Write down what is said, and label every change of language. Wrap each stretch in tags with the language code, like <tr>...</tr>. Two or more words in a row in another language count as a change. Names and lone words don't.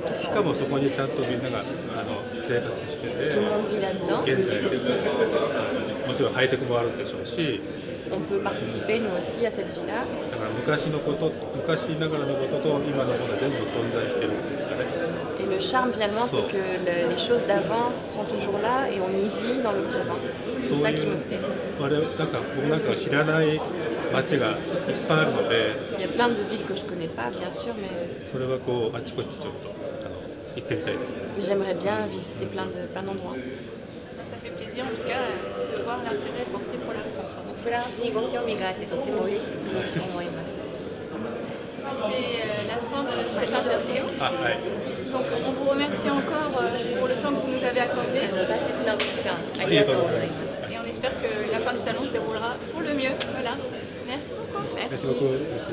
<ja>しかもそこにちゃんとみんなが生活してて、</ja> <fr>Tout le monde vit là-dedans.</fr> <ja>現代のもちろんハイテクもあるでしょうし、</ja> <fr>On peut participer nous aussi à cette vie-là.</fr> <ja>だから昔ながらのことと今のものが全部混在してるんですかね。</ja> <fr>Et le charme finalement, c'est que les choses d'avant sont toujours là et on y vit dans le présent. C'est ça qui me plaît.</fr> <ja>僕なんか知らない街がいっぱいあるので、</ja> <fr>Il y a plein de villes que je connais pas, bien sûr, mais</fr> <ja>それはあちこちちょっと行ってみたいですね。</ja> <fr>j'aimerais bien visiter plein d'endroits. Ça fait plaisir en tout cas de voir l'intérêt porté pour la France.</fr> <ja>フランスにご興味があってとても嬉しく思います。</ja> <fr>C'est la fin de cette interview. Donc on vous remercie encore pour le temps que vous nous avez accordé. Et on espère que la fin du salon se déroulera pour le mieux. Voilà. Merci beaucoup.</fr>